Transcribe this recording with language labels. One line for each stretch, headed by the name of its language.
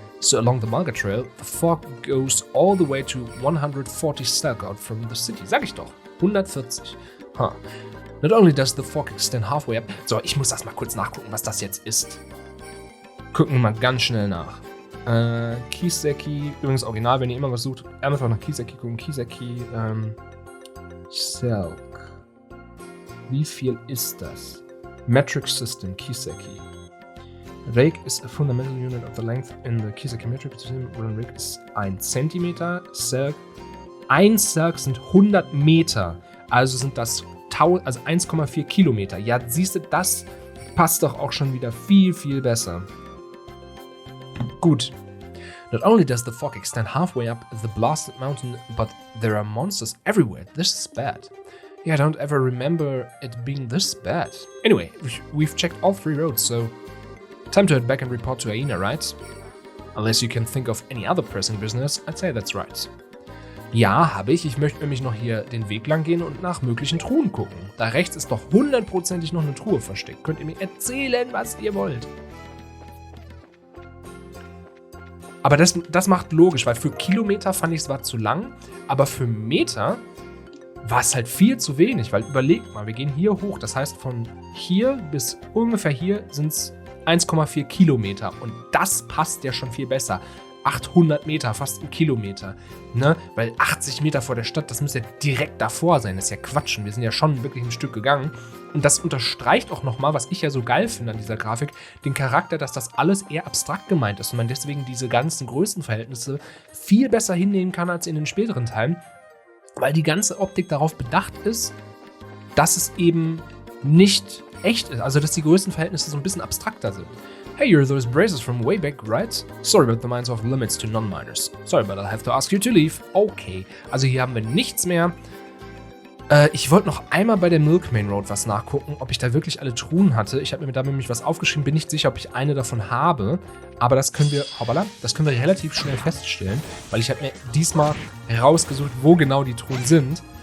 English: So along the Malga Trail, the fog goes all the way to 140 Selk out from the city.
German: Sag ich doch.
English: 140. Huh. Not only does the fog extend halfway up.
German: So, ich muss das mal kurz nachgucken, was das jetzt ist. Gucken wir mal ganz schnell nach. Kiseki, übrigens original, wenn ihr immer was sucht, einfach nach Kiseki gucken. Kiseki, Selk. Wie viel ist das? Metric System, Kiseki.
English: Rake is a fundamental unit of the length in the Kiseki metric system, where a Rake
German: ist 1 Zentimeter.
English: Selk.
German: 1 Selk sind 100 Meter. Also sind das 1,4 Kilometer. Ja, siehst du, das passt doch auch schon wieder viel, viel besser. Gut.
English: Not only does the fog extend halfway up the blasted mountain, but there are monsters everywhere. This is bad. Yeah, I don't ever remember it being this bad. Anyway, we've checked all 3 roads, so time to head back and report to Aina, right? Unless you can think of any other pressing business, I'd say that's right.
German: Ja, habe ich. Ich möchte nämlich noch hier den Weg lang gehen und nach möglichen Truhen gucken. Da rechts ist doch hundertprozentig noch eine Truhe versteckt. Könnt ihr mir erzählen, was ihr wollt? Aber das macht logisch, weil für Kilometer fand ich es war zu lang, aber für Meter war es halt viel zu wenig, weil überlegt mal, wir gehen hier hoch, das heißt von hier bis ungefähr hier sind es 1,4 Kilometer und das passt ja schon viel besser. 800 Meter, fast ein Kilometer, ne? Weil 80 Meter vor der Stadt, das müsste ja direkt davor sein, das ist ja Quatsch und wir sind ja schon wirklich ein Stück gegangen und das unterstreicht auch nochmal, was ich ja so geil finde an dieser Grafik, den Charakter, dass das alles eher abstrakt gemeint ist und man deswegen diese ganzen Größenverhältnisse viel besser hinnehmen kann als in den späteren Teilen, weil die ganze Optik darauf bedacht ist, dass es eben nicht echt ist, also dass die Größenverhältnisse so ein bisschen abstrakter sind.
English: Hey, you're those braces from way back, right? Sorry about the minds of limits to non-minors. Sorry, but I'll have to ask you to leave.
German: Okay, also hier haben wir nichts mehr. Ich wollte noch einmal bei der Milkmain Road was nachgucken, ob ich da wirklich alle Truhen hatte. Ich habe mir da nämlich was aufgeschrieben, bin nicht sicher, ob ich eine davon habe. Aber das können wir, das können wir relativ schnell feststellen, weil ich habe mir diesmal herausgesucht, wo genau die Truhen sind.